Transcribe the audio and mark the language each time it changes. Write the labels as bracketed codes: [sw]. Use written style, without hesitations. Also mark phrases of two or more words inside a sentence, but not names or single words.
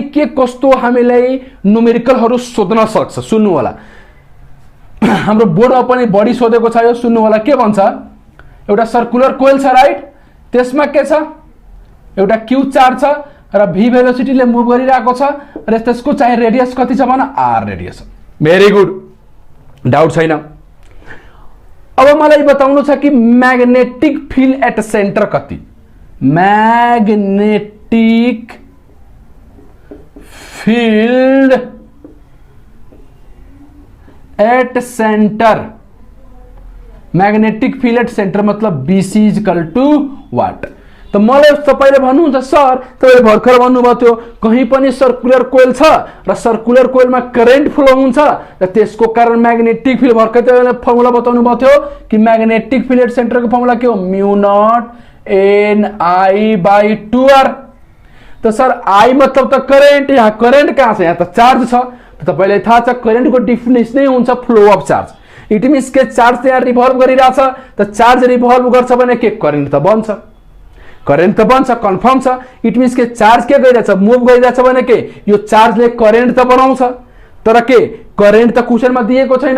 [ne] के कस्तो हामीलाई न्यूमेरिकलहरु सोध्न सक्छ सुन्नु होला हाम्रो बोर्डमा पनि बढी सोधेको छ यो सुन्नु होला के भन्छ एउटा [en] circular coil [ne] छ राइट त्यसमा के छ एउटा क्यू चार्ज छ र v भेलोसिटीले मुभ गरिरहेको छ र त्यसको चाहिँ रेडियस कति छ भन r रेडियस [en] very good [ne] डाउट छैन अब मलाई बताउनु छ कि [en] magnetic field at center [ne] कति [en] magnetic field at center magnetic field at center मतलब BC is equal to what तो [ne] मलाई तपाईले भन्नुहुन्छ सर तपाईले भर्खर भन्नुभयो थियो कहीं पनि [en] circular coil [ne] छ र [en] circular coilमा current flow [ne] हुन्छ र त्यसको कारण [en] magnetic field [ne] भर्खर तपाईले फर्मुला बताउनु भयो थियो कि [en] magnetic field at center [ne] को फर्मुला के हो [en] mu naught Ni/2r [ne] तो सर आई मतलब त करेन्ट, यहाँ करेन्ट कहाँ छ, यहाँ त चार्ज छ। त तपाईलाई थाहा छ करेन्टको डेफिनेसन नै हुन्छ [en] flow of charge. it means [ne] के चार्ज यहाँ रिभल्भ गरिरहेछ, त चार्ज रिभल्भ गर्छ भने के करेन्ट त बन्छ, करेन्ट त बन्छ, कन्फर्म छ। [en] it means [ne] के चार्ज के गइरहेछ, मुभ गइरहेछ भने के यो चार्जले करेन्ट त बनाउँछ, तर के करेन्ट त क्वेशनमा दिएको छैन।